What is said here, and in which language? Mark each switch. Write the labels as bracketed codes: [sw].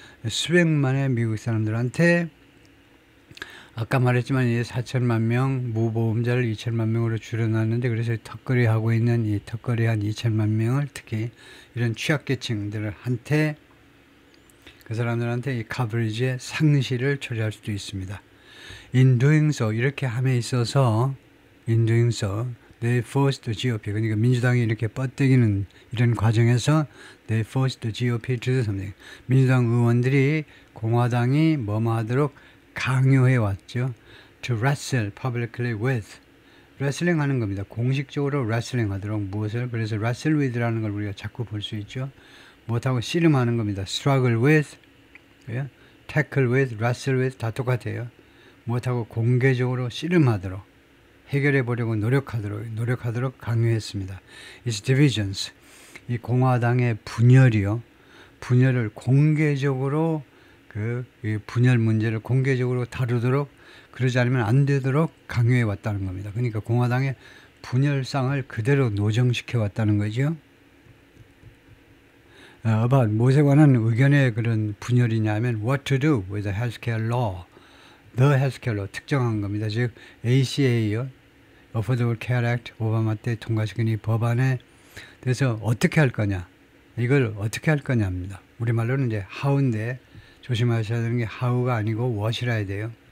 [ko] 수백만의 미국 사람들한테 아까 말했지만 4천만 명 무보험자를 2천만 명으로 줄여놨는데 그래서 턱걸이하고 있는 이 턱걸이한 2천만 명을 특히 이런 취약계층들한테 그 사람들한테 이 커버리지의 상실을 처리할 수도 있습니다. [en] In doing so [ko] 이렇게 함에 있어서 [en] they forced the GOP [ko] 그러니까 민주당이 이렇게 뻗대기는 이런 과정에서 [en] they forced the GOP to do something. [ko] 민주당 의원들이 공화당이 뭐뭐 하도록 강요해 왔죠. [en] To wrestle publicly with. [ko] 레슬링 하는 겁니다. 공식적으로 레슬링 하도록 무엇을 그래서 wrestle with라는 걸 우리가 자꾸 볼 수 있죠. 못하고 씨름하는 겁니다. [en] struggle with, tackle with, wrestle with [ko] 다 똑같아요. 못하고 공개적으로 씨름하도록 해결해 보려고 노력하도록 강요했습니다. [en] Its divisions. [ko] 이 공화당의 분열을 공개적으로 이 분열 문제를 공개적으로 다루도록 그러지 않으면 안 되도록 강요해 왔다는 겁니다. 그러니까 공화당의 분열상을 그대로 노정시켜 왔다는 거죠. 무엇에 관한 의견의 그런 분열이냐면 [en] what to do with the healthcare law. The healthcare law [ko] 특정한 겁니다. 즉 ACA요. Affordable Care Act 오바마 때 통과시킨 이 법안에 대해서 어떻게 할 거냐. 이걸 어떻게 할 거냐입니다. 우리말로는 이제 how인데 조심하셔야 되는 게 how가 아니고 what이라 해야 돼요.